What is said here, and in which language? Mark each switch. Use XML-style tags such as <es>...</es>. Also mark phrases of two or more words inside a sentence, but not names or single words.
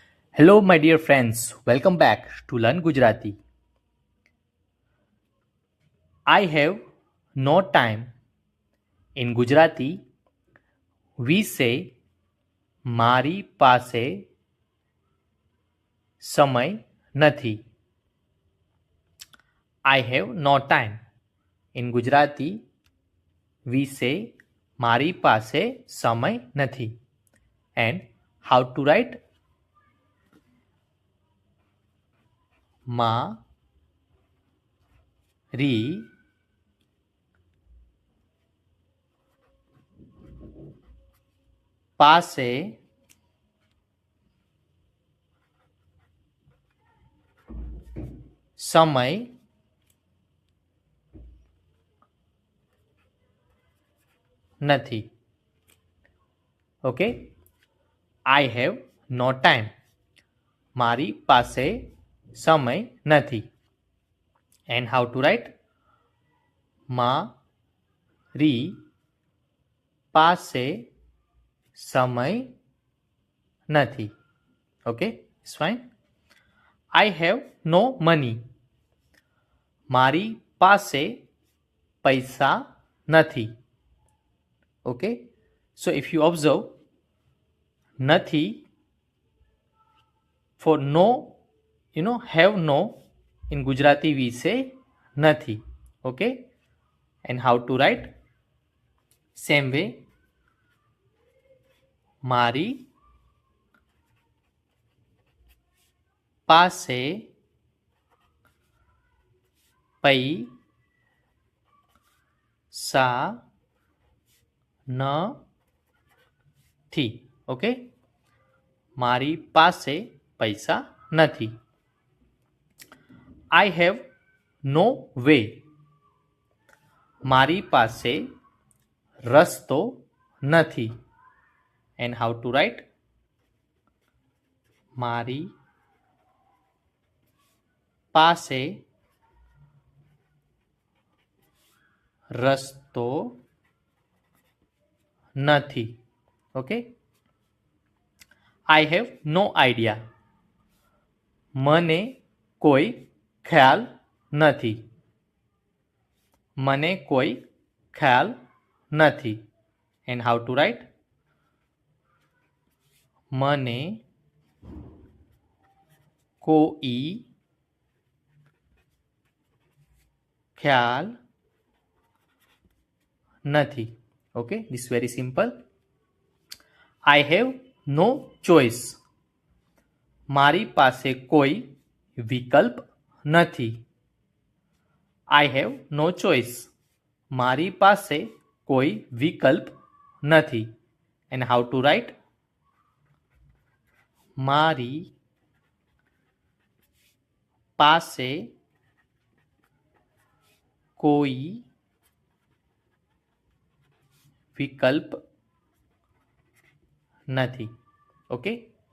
<en>Hello, my dear friends. Welcome back to Learn Gujarati. I have no time. In Gujarati, we say</en> <gu>મારી પાસે સમય નથી.</gu> <en>I have no time. In Gujarati, we say</en> <gu>મારી પાસે સમય નથી.</gu> <en>And how to write?</en> <gu>મારી પાસે સમય નથી.</gu> <en>Okay? I have no time.</en> <gu>મારી પાસે સમય નથી.</gu> <en>And how to write?</en> <gu>મારી પાસે સમય નથી.</gu> <en>Okay, it's fine. I have no money.</en> <gu>મારી પાસે પૈસા નથી.</gu> <en>Okay, so if you observe, નથી for no, have no, in Gujarati we say નથી. Okay, and how to write? Same way,</en> <gu>મારી પાસે પૈસા નથી. Okay, મારી પાસે પૈસા નથી.</gu> <en>I have no way.</en> <gu>મારી પાસે રસ્તો નથી.</gu> <en>And how to write?</en> <gu>મારી પાસે રસ્તો નથી.</gu> <en>Okay, I have no idea.</en> <gu>મને કોઈ ખ્યાલ નથી. મને કોઈ ખ્યાલ નથી.</gu> <en>And how to write?</en> <gu>મને કોઈ ખ્યાલ નથી.</gu> <en>Okay, this is very simple. I have no choice.</en> <gu>મારી પાસે કોઈ વિકલ્પ નથી.</gu> <en>I have no choice.</en> <gu>મારી પાસે કોઈ વિકલ્પ નથી.</gu> <en>And how to write?</en> <gu>મારી પાસે કોઈ વિકલ્પ નથી.</gu> <en>Okay,</en>